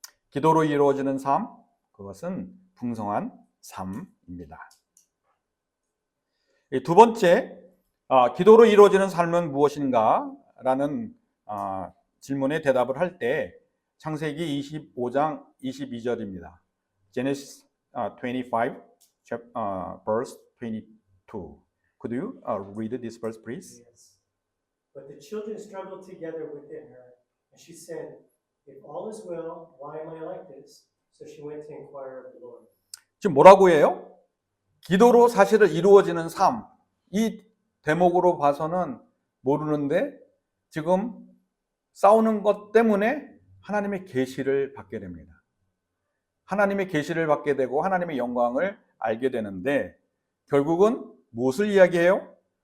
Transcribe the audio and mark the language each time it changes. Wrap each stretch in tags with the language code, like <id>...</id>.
<ko>기도로 이루어지는 삶, 그것은 풍성한 삶입니다. 두 번째, 기도로 이루어지는 삶은 무엇인가? 라는 질문에 대답을 할 때 창세기 25장 22절입니다.</ko> <en>Genesis 25, verse 22. Could you read this verse, please? Yes. But the children struggled together within her, and she said, "If all is well, why am I like this?" So she went to inquire of the Lord.</en> <ko>지금 뭐라고 해요? 기도로 사실은 이루어지는 삶, 이 대목으로 봐서는 모르는데 지금 싸우는 것 때문에 하나님의 계시를 받게 됩니다. 하나님의 계시를 받게 되고 하나님의 영광을 알게 되는데 결국은 무엇을 이야기해요?</ko>